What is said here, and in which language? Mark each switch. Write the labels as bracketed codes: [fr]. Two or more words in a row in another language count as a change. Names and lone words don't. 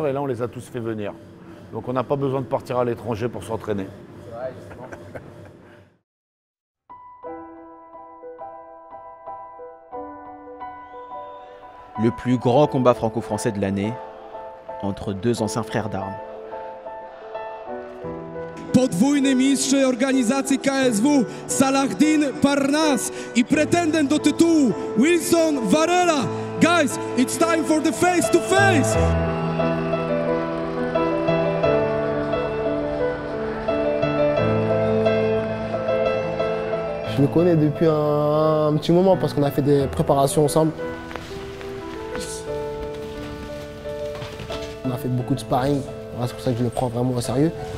[fr] Et là, on les a tous fait venir. Donc on n'a pas besoin de partir à l'étranger pour s'entraîner. Le plus grand combat franco-français de l'année entre deux anciens frères d'armes. [pl] Podwójny mistrz organizacji KSW Saladin Parnasse i pretendent do tytułu Wilson Varela. [en] Guys, it's time for the face to face. [fr] Je le connais depuis un petit moment parce qu'on a fait des préparations ensemble. On a fait beaucoup de sparring, c'est pour ça que je le prends vraiment au sérieux.